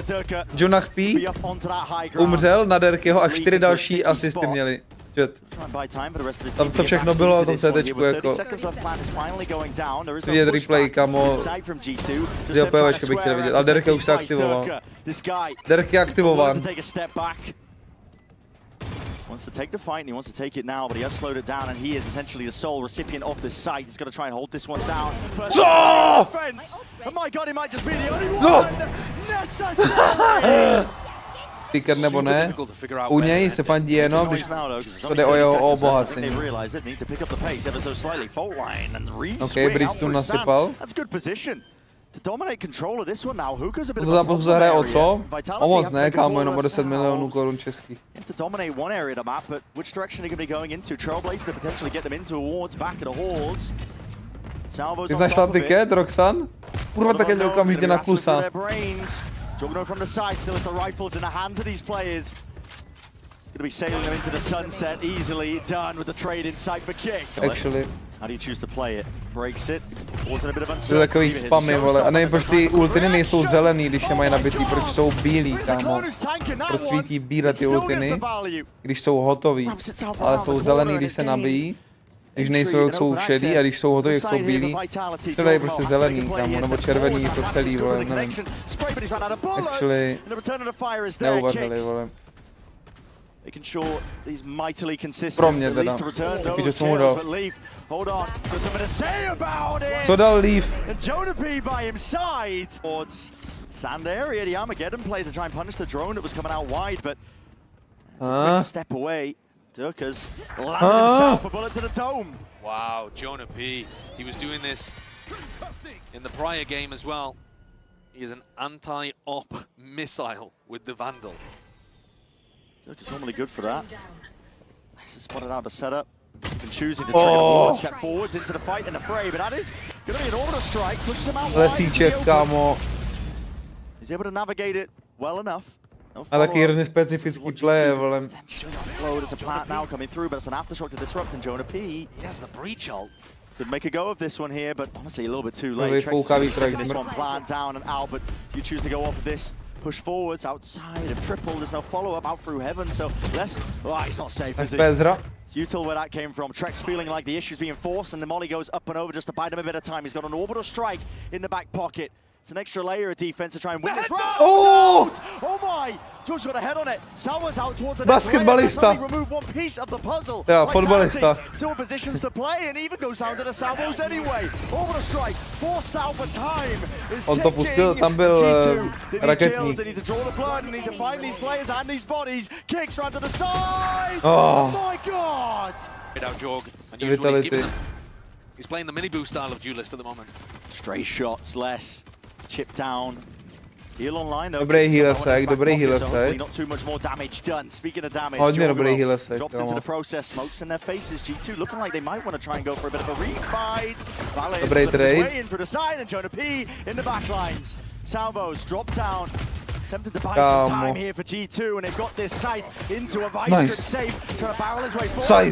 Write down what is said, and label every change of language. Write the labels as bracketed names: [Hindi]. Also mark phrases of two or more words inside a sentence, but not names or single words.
[Czech] Jonah P umřel na Derkeho a 4 další asisty měli. Tam co všechno bylo na tom CTčku, jako... Vidět replay, kamo... Ty OPVčka bych chtěl vidět, ale Derek už se aktivoval. Derek je aktivován. [English] Wants to take the fight and he wants to take it now, but he has slowed it down and he is essentially the sole recipient of this site. He's got to try and hold this one down. First defense. Oh my god, he might just be the only one necessary. [Czech] Ticker nebo ne, u něj se fandí jenom, když to jde o jeho obohacení. Ok, Bridge tu nasypal. To zápasu zahraje o co? O moc ne, kámo, jenom o 10 milionů korun českých. Ty jsi našla tiket, Roxan? Kurva, tak je okamžitě na klusa. [English] Jawgemo from the side, still has the rifles in the hands of these players. It's going to be sailing them into the sunset, easily done with the trade inside for kick. Actually. How do you choose to play it? Breaks it. Also a bit of uncertainty. [Czech] To je takový spamy, vole. A nevím, proč ty ultiny nejsou zelený, když je mají nabitý, proč jsou bílí, kámo. Proč svítí bílé ty ultiny, když jsou hotový, ale jsou zelený, když se nabijí. Když nejsou, jak jsou šedý, a když jsou hotový, jak jsou bílí, to dají prostě zelený, kámo, nebo červený, to celý, vole, nevím. Actually, neuvařili, vole. [English] making sure he's mightily consistent. [Czech] Pro mě [English] at [Czech] teda. [English] least to return [Czech] Taky, že [English] those [Czech] jsem mu [English] kills, [Czech] dal. [English] but Leaf, hold on, got something to say about it. [Czech] Co dal Leaf? [English] And Jonah P by his side towards sand area. The Armageddon play to try and punish the drone that was coming out wide, but it's a quick step away. Durka's landed himself a bullet to the dome. Wow, Jonah P. He was doing this in the prior game as well. He is an anti-op missile with the Vandal. Durka's normally good for that. Nice to spot it out of setup. Even choosing to trigger one step forwards into the fight and the fray, but that is going to be an orbital strike. Pushes him out wide. [Czech] Lesíček, kámo. [English] He's able to navigate it well enough. [Czech] A taky hrozně specifický play, vole. [English] There's a plant now coming through, but it's an aftershock to disrupt, and Jonah P. He has the breach ult. Could make a go of this one here, but honestly a little bit too late. Taking this one plant down and out, but you choose to go off of this. Push forwards outside of triple. There's no follow-up out through heaven, so less. Oh, he's not safe, is he? It's util where that came from. Trek's feeling like the issue's being forced, and the molly goes up and over just to buy them a bit of time. He's got an orbital strike in the back pocket. It's an extra layer of defense to try and win this round. Oh! Oh my! Josh got a head on it. Salva's out towards the [Czech] Basketballista. [English] Remove one piece of the puzzle. [Czech] Yeah, fotbalista. [English] Still positions to play and even goes down to the Salvos anyway. Orbital strike forced out, but time is [Czech] On to pustil, tam byl raketník. [English] They need to draw the blood, they need to find these players and these bodies. Kicks round to the side. Oh my god! Out Jorg. Unusual he's giving them. He's playing the mini boost style of duelist at the moment. Stray shots, less. Chip down. Heal online though. [Czech] Dobrý healesek, dobrý healesek. [English] Not too much more damage done. Speaking of damage, [Czech] hodně dobrý healesek. [English] dropped into the process. Smokes in their faces. G2 looking like they might want to try and go for a bit of a refight. [Czech] Dobrý trade. [English] Way in for the side and Jonah P in the backlines. Salvos drop down. Attempted to buy some time here for G2, and they've got this sight into a vice grip safe, trying to barrel his way forward.